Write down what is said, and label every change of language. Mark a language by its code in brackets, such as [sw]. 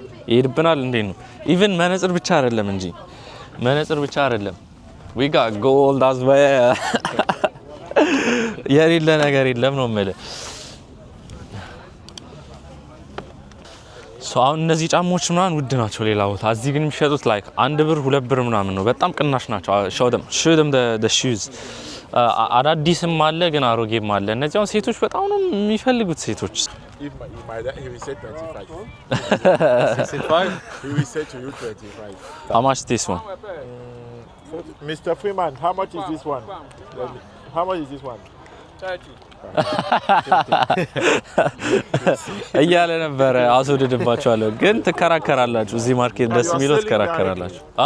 [am] ይሄድብናል እንዴ ነው ኢቭን መነጽር ብቻ አይደለም እንጂ መነጽር ብቻ አይደለም [en] we got gold as well [am] የሌለ ነገር የለም ነው ማለት አሁን እነዚህ ጫማዎች ምናምን ውድ ናቸው ሌላ ቦታ እዚህ ግን የሚሸጡት ላይክ 1 ብር 2 ብር ምናምን ነው በጣም ቅናሽ ናቸው [en] show them the shoes [am] አዳዲስም አለ ግን አሮጌም አለ እነዚህ አሁን ሴቶች በጣም ነው የሚፈልጉት ሴቶች [en] he will say 25 he will say to you 25 how much this one Mr. Freeman how much is this one 30 [am] እያለ ነበር አስወድድባቸዋለሁ ግን ትከራከራላችሁ እዚህ ማርኬት ደስ የሚለው ትከራከራላችሁ